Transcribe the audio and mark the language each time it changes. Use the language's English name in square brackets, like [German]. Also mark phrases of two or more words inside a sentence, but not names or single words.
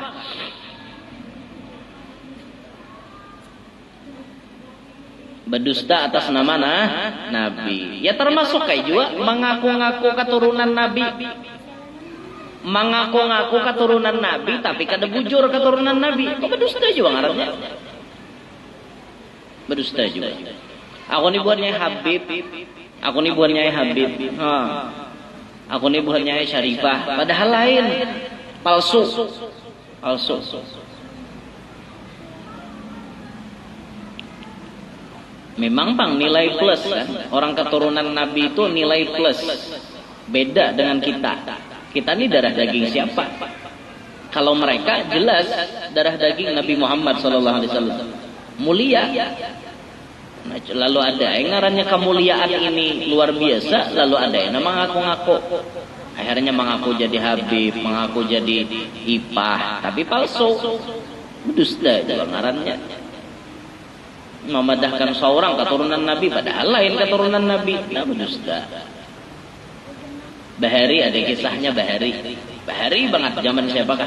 [Indonesian] Berdusta atas nama Nabi. Ya termasuk kayak juga mengaku-ngaku keturunan Nabi. Mengaku-ngaku keturunan Nabi tapi [Banjar] kada bujur [Indonesian] keturunan Nabi. [Banjar] Kok berdusta juga ngarannya? Berdusta juga. Aku nih buat Nyai Habib. Aku nih buat Nyai Habib. Aku nih buat Nyai Syarifah. Padahal lain. Palsu. Palsu. [Indonesian] Memang bang nilai plus kan. Orang keturunan Nabi itu nilai plus. Beda dengan kita. Kita ini darah daging siapa? Kalau mereka jelas darah daging Nabi Muhammad SAW. Mulia. Nah, lalu ada yang ngarannya kemuliaan ini luar biasa, lalu ada yang mengaku-ngaku. Akhirnya mengaku jadi Habib, mengaku jadi Ipah, tapi palsu. Dusta itu ngarannya. [Banjar] Memadahkan seorang keturunan Nabi padahal lain keturunan Nabi. [Indonesian] Nah, dusta. [Banjar] Bahari ada kisahnya Bahari. Bahari banget zaman siapakah?